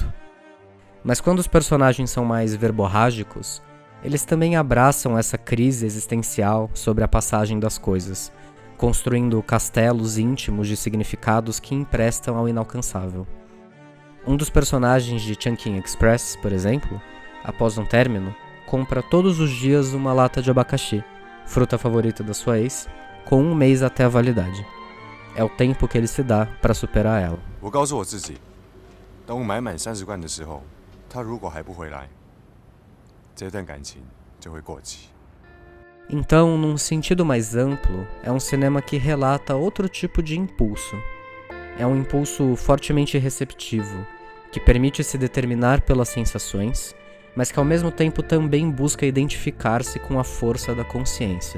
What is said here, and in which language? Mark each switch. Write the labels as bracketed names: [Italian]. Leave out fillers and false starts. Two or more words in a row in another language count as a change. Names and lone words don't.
[Portuguese] Mas quando os personagens são mais verborrágicos, eles também abraçam essa crise existencial sobre a passagem das coisas, construindo castelos íntimos de significados que emprestam ao inalcançável. Um dos personagens de Chungking Express, por exemplo, após um término, compra todos os dias uma lata de abacaxi, fruta favorita da sua ex, com 1 mês até a validade. É o tempo que ele se dá para superar ela. [Chinese] 我告诉我自己，当我买满30罐的时候，他如果还不回来，这段感情就会过期。 [Portuguese] Então, num sentido mais amplo, é um cinema que relata outro tipo de impulso. É um impulso fortemente receptivo, que permite se determinar pelas sensações, mas que ao mesmo tempo também busca identificar-se com a força da consciência.